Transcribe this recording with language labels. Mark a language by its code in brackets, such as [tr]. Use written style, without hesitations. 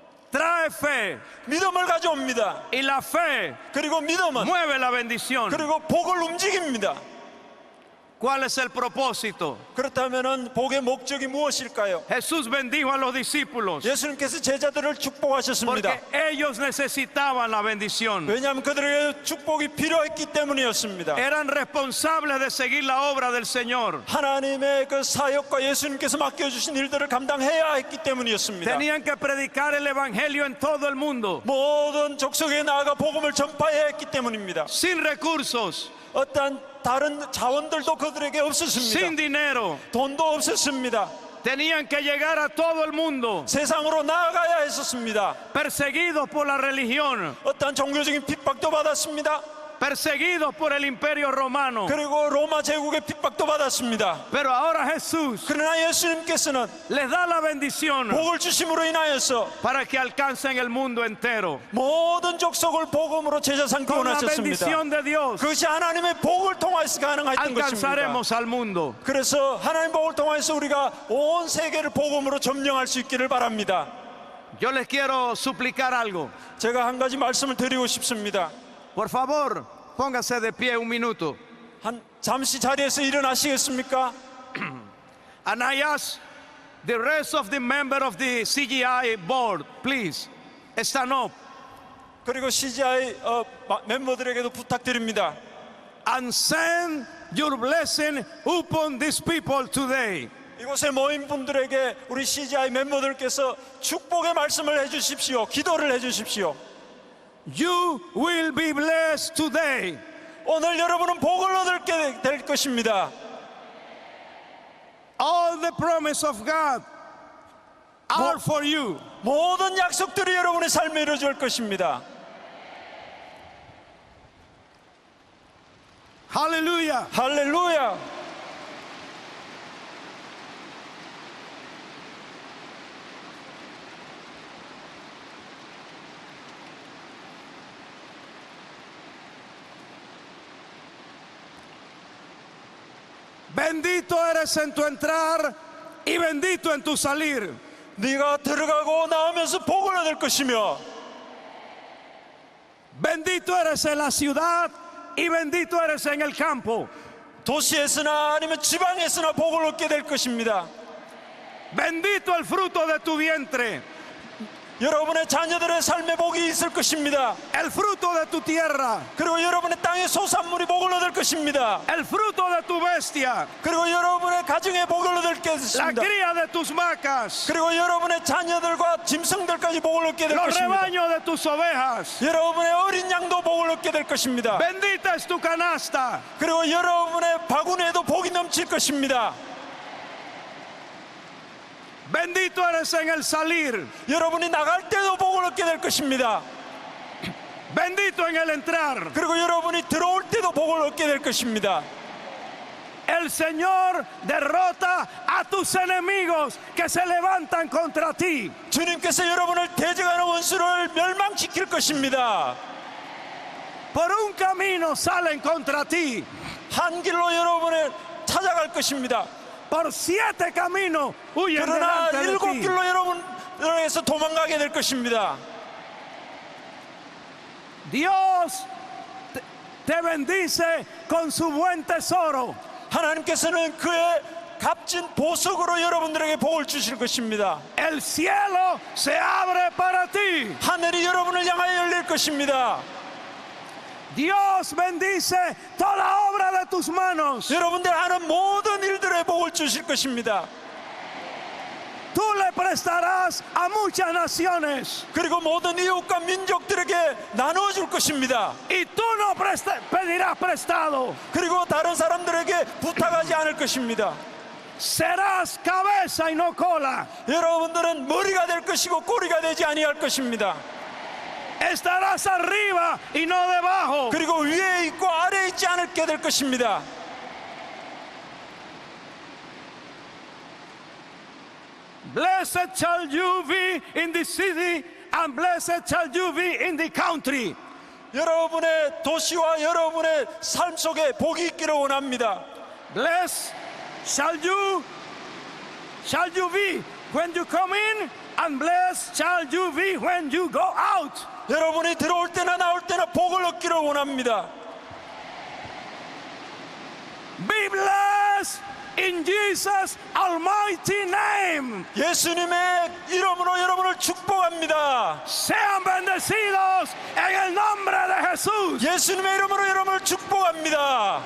[es] trae fe [ko] 믿음을 가져옵니다. [es] y la fe [ko] 그리고 믿음은 [es] mueve la bendición. [ko] 그리고 복을 움직입니다. [es] ¿Cuál es el propósito? [ko] 그렇다면은 복의 목적이 무엇일까요? [es] Jesús bendijo a los discípulos [ko] 예수님께서 제자들을 축복하셨습니다. [es] porque ellos necesitaban la bendición. [ko] 왜냐하면 그들에게 축복이 필요했기 때문이었습니다. [es] Eran responsables de seguir la obra del Señor. [ko] 하나님의 그 사역과 예수님께서 맡겨주신 일들을 감당해야 했기 때문이었습니다. [es] Tenían que predicar el evangelio en todo el mundo. [ko] 모든 족속에 나아가 복음을 전파해야 했기 때문입니다. [es] Sin recursos, [ko] 어떤 다른 자원들도 그들에게 없었습니다. [es] sin dinero. [ko] 돈도 없었습니다. [es] Tenían que llegar a todo el mundo, [ko] 세상으로 나아가야 했었습니다. [es] perseguidos por la religión, [ko] 어떤 종교적인 핍박도 받았습니다. [es] perseguidos por el imperio romano. [ko] 그리고 로마 제국의 핍박도 받았습니다. [es] Pero ahora Jesús [ko] 그러나 예수님께서는 [es] les da la bendición [ko] 복을 주심으로 인하여서 [es] para que alcancen el mundo entero. [ko] 모든 족속을 복음으로 제자 삼기 [es] Con la [ko] 원하셨습니다. [es] bendición de Dios [ko] 그것이 하나님의 복을 통하여서 가능했던 것입니다. [es] alcanzaremos al mundo. [ko] 그래서 하나님 복을 통하여서 우리가 온 세계를 복음으로 점령할 수 있기를 바랍니다. [es] Yo les quiero suplicar algo. [ko] 제가 한 가지 말씀을 드리고 싶습니다. [es] Por favor, póngase de pie un minuto. [ko] 잠시 자리에서 일어나시겠습니까? [en] And I ask the rest of the members of the CGI board, please, stand up [ko] 그리고 CGI 멤버들에게도 부탁드립니다. [en] and send your blessing upon these people today. [ko] 이곳에 모인 분들에게 우리 CGI 멤버들께서 축복의 말씀을 해주십시오. 기도를 해주십시오. [en] You will be blessed today. [ko] 오늘 여러분은 복을 얻게 될 것입니다. [en] All the promise of God are for you. [ko] 모든 약속들이 여러분의 삶에 이루어질 것입니다. [en] Hallelujah. [ko] 할렐루야. [es] Bendito eres en tu entrar y bendito en tu salir. [ko] 네가 들어가고 나오면서 복을 얻을 것이며 [es] Bendito eres en la ciudad y bendito eres en el campo. [ko] 도시에서나 아니면 지방에서나 복을 얻게 될 것입니다. [es] Bendito el fruto de tu vientre, [ko] 여러분의 자녀들의 삶에 복이 있을 것입니다. [es] el fruto de tu tierra, [ko] 그리고 여러분의 땅의 소산물이 복을 얻을 것입니다. [es] el fruto de tu bestia, [ko] 그리고 여러분의 가정에 복을 얻을 [es] la [ko] 것입니다. [es] cría de tus vacas, [ko] 그리고 여러분의 자녀들과 짐승들까지 복을 얻게 될 [es] los [ko] 것입니다. [es] rebaños de tus ovejas. [ko] 여러분의 어린 양도 복을 얻게 될 것입니다. [es] Bendita es tu canasta. [ko] 그리고 여러분의 바구니에도 복이 넘칠 것입니다. [es] Bendito eres en el salir. [ko] 여러분이 나갈 때도 복을 얻게 될 것입니다. [es] Bendito en el entrar. [ko] 그리고 여러분이 들어올 때도 복을 얻게 될 것입니다. [es] El Señor derrota a tus enemigos que se levantan contra ti. [ko] 주님께서 여러분을 대적하는 원수를 멸망시킬 것입니다. [es] Por un camino salen contra ti. [ko] 한 길로 여러분을 찾아갈 것입니다. [es] Por 7 caminos huyen [ko] 그러나 [es] delante de 7 ti. [ko] 길로 여러분에서 도망가게 될 것입니다. [es] Dios te bendice con su buen tesoro. [ko] 하나님께서는 그의 값진 보석으로 여러분들에게 복을 주실 것입니다. [es] El cielo se abre para ti. [ko] 하늘이 여러분을 향하여 열릴 것입니다. [es] Dios bendice toda obra de tus manos. [ko] 여러분들 하는 모든 일들에 복을 주실 것입니다. [es] Tú le prestarás a muchas naciones [ko] 그리고 모든 이웃과 민족들에게 나누어 줄 것입니다. [es] y tú no pedirás prestado. [ko] 그리고 다른 사람들에게 부탁하지 않을 것입니다. [es] Serás cabeza y no cola. [ko] 여러분들은 머리가 될 것이고 꼬리가 되지 아니할 것입니다. [es] Estarás arriba y no debajo. [ko] 그리고 위에 있고 아래에 있지 않게 될 것입니다. [en] Blessed shall you be in the city and blessed shall you be in the country. [ko] 여러분의 도시와 여러분의 삶 속에 복이 있기를 원합니다. [en] Blessed shall you be when you come in and blessed shall you be when you go out. [ko] 여러분이 들어올 때나 나올 때나 복을 얻기를 원합니다. [en] Be blessed in Jesus' almighty name. [ko] 예수님의 이름으로 여러분을 축복합니다. [es] Sean bendecidos en el nombre de Jesús. [ko] 예수님의 이름으로 여러분을 축복합니다.